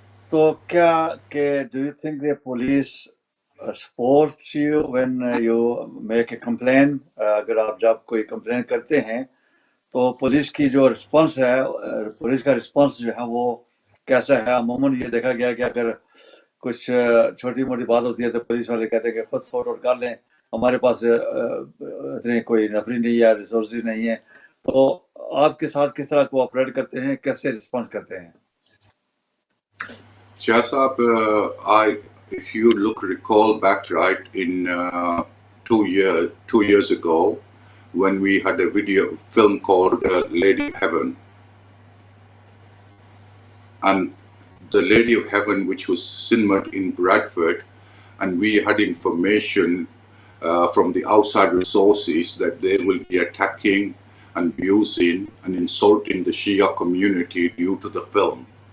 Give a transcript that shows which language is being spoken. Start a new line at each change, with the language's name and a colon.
Hindi: तो क्या के
English: do you think the police supports you when you make a complaint?
Hindi: अगर आप जब कोई कंप्लेन करते हैं तो पुलिस की जो रिस्पांस है, पुलिस का रिस्पांस जो है वो कैसा है? अमूमन ये देखा गया कि अगर कुछ छोटी मोटी बात होती है तो पुलिस वाले कहते हैं कि खुद सॉर्ट आउट कर लें, हमारे पास इतने कोई नफरी नहीं है, रिसोर्सेज नहीं है। तो आपके साथ किस तरह कोऑपरेट करते हैं, कैसे रिस्पांस करते हैं?
English: Shah Saab, if you recall back in 2 years ago, when we had a film called Lady of Heaven, and the Lady of Heaven, which was cinemaed in Bradford, and we had information from the outside resources that they will be attacking and abusing and insulting the Shia community due to the film.